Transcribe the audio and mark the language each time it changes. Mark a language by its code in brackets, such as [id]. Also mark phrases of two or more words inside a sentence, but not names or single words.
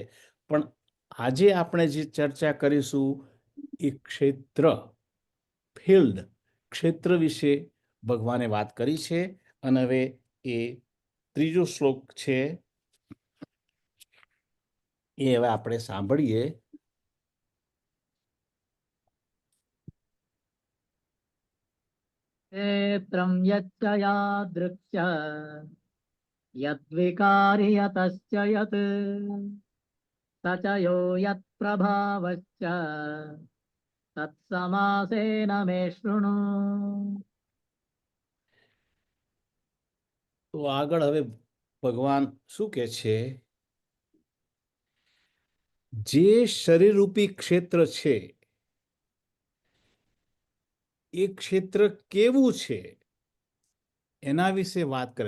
[gu] પણ આજે આપણે જે ચર્ચા કરીશું એ ક્ષેત્ર વિશે ભગવાને વાત કરી છે. અને હવે એ ત્રીજો શ્લોક છે, એ હવે આપણે સાંભળીએ. [sa] क्षेत्रं यच्च यादृक् च यद्विकारि यतश्च यत् स च यो यत्प्रभावश्च तत्समासेन मे शृणु. [gu] તો આગળ હવે ભગવાન શું કહે છે? જે શરીરરૂપી ક્ષેત્ર છે એ ક્ષેત્ર કેવું છે એના વિશે વાત કરે.